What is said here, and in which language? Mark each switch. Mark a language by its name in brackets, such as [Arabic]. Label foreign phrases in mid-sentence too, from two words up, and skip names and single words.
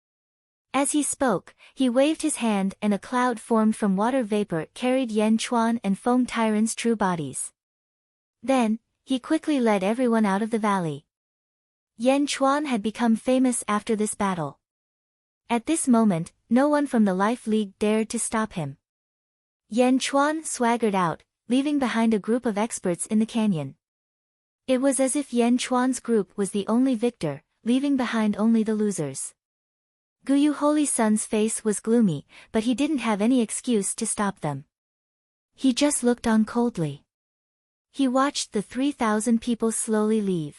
[English] As he spoke, he waved his hand and a cloud formed from water vapor carried Yan Chuan and Feng Tyrant's true bodies. Then, he quickly led everyone out of the valley. Yan Chuan had become famous after this battle. At this moment, no one from the Life League dared to stop him. Yan Chuan swaggered out, leaving behind a group of experts in the canyon. It was as if Yan Chuan's group was the only victor, leaving behind only the losers. Guyu Holy Sun's face was gloomy, but he didn't have any excuse to stop them. He just looked on coldly. He watched the 3,000 people slowly leave.